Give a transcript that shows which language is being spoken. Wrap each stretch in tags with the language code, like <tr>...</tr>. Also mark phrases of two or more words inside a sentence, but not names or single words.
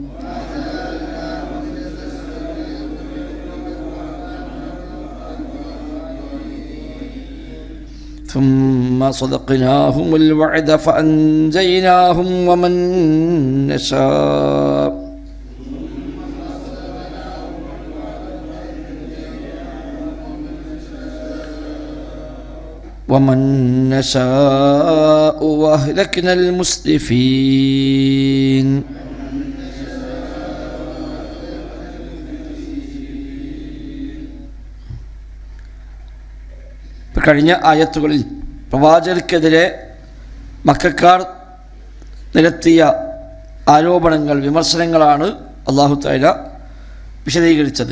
<ar>ثم صدقناهم الوعد فأنجيناهم ومن نشاء وأهلكنا المسرفين.</ar> <ml>കഴിഞ്ഞ ആയത്തുകളിൽ പ്രവാചകർക്കെതിരെ മക്കക്കാർ നിരത്തിയ ആരോപണങ്ങൾ, വിമർശനങ്ങളാണ്</ml> <ar>الله تعالى</ar> <ml>വിശദീകരിച്ചത്.</ml>